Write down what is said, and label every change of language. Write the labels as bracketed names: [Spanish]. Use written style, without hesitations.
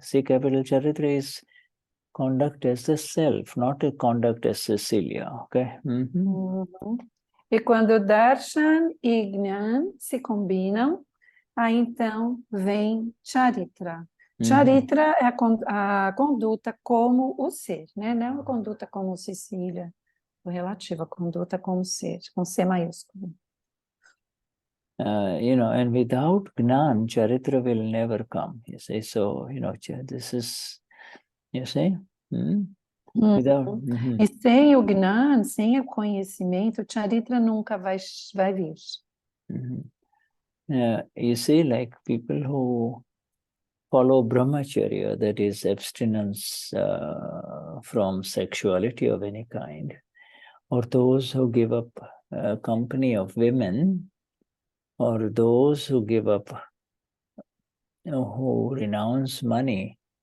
[English] C capital Charitra is conduct as the self, not a conduct as Cecilia, okay? [Portuguese] E quando darshan e gnan se combinam, aí então vem charitra. Charitra é a conduta como o ser, né? Não a conduta como Cecilia, o relativo, a conduta como ser, com C maiúsculo. [English] And without Gnan, Charitra will never come, you see. So, this is, you see? Without, [Portuguese] E sem o Gnan, sem o conhecimento, o Charitra nunca vai vir. [English] You see, like people who follow brahmacharya, that is abstinence from sexuality of any kind, or those who give up company of women, or those who give up, who renounce money.